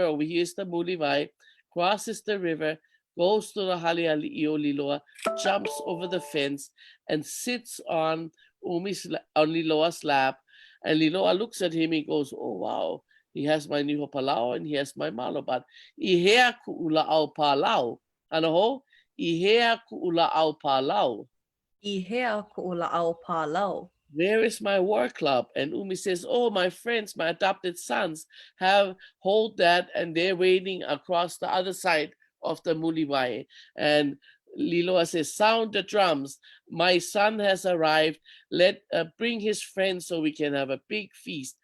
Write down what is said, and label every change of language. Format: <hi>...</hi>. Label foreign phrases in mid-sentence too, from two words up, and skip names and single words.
<en>Over here is the Mulivai, crosses the river, goes to the Haleali'i o Liloa, jumps over the fence, and sits on Liloa's lap. And Liloa looks at him and goes, "Oh, wow. He has my</en> <haw>niho palau</haw> <en>and he has my malo.</en> <haw>But ihea ku'ula au palau. Anaho? Ihea ku'ula au palau. Ihea ku'ula'au palau.</haw> <en>Where is my war club?" And Umi says, "Oh, my friends, my adopted sons have hold that and they're waiting across the other side of the Muliwai." And Liloa says, "Sound the drums. My son has arrived. Let bring his friends so we can have a big feast.</en>